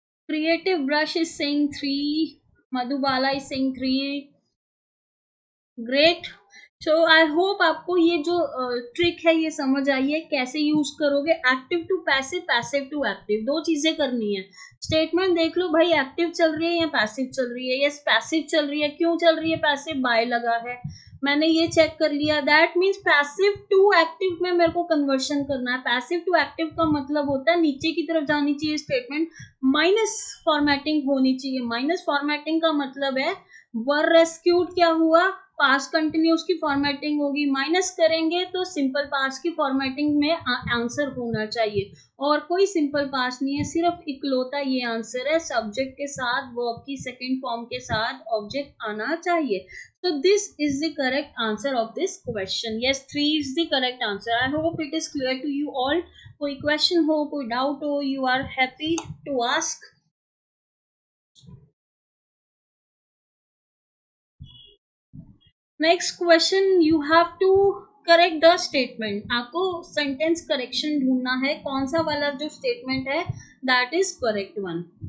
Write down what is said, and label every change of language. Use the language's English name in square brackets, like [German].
[English] Creative Brush is saying 3. Madhubala is saying 3. Great. So I hope [Hindi] आपको ये जो trick है ये समझ आई है. कैसे यूज करोगे, active to passive, passive to active, दो चीजें करनी है. स्टेटमेंट देख लो भाई एक्टिव चल रही है या पैसिव चल रही है. यस पैसिव चल रही है. क्यों चल रही है पैसिव, बाय लगा है. मैंने ये चेक कर लिया. That means passive to active में मेरे को कन्वर्शन करना है. पैसिव टू एक्टिव का मतलब होता है नीचे की तरफ जानी चाहिए स्टेटमेंट, माइनस फॉर्मेटिंग होनी चाहिए. माइनस फॉर्मेटिंग का मतलब है वर रेस्क्यूड क्या हुआ, पास्ट कंटिन्यूस की फॉर्मेटिंग होगी. माइनस करेंगे तो सिंपल पास्ट की फॉर्मेटिंग में आंसर होना चाहिए. और कोई सिंपल पास्ट नहीं है, सिर्फ इकलौता ये आंसर है. सब्जेक्ट के साथ वर्ब की सेकेंड फॉर्म के साथ ऑब्जेक्ट आना चाहिए. [English] So this is the correct answer of this question. Yes, 3 is the correct answer. I hope it is clear to you all. [Hindi] कोई question हो, कोई doubt हो, [English] you are happy to ask. Next question, you have to correct the statement. [Hindi] आपको sentence correction ढूंढना है, कौन सा वाला जो statement है [English] that is correct one.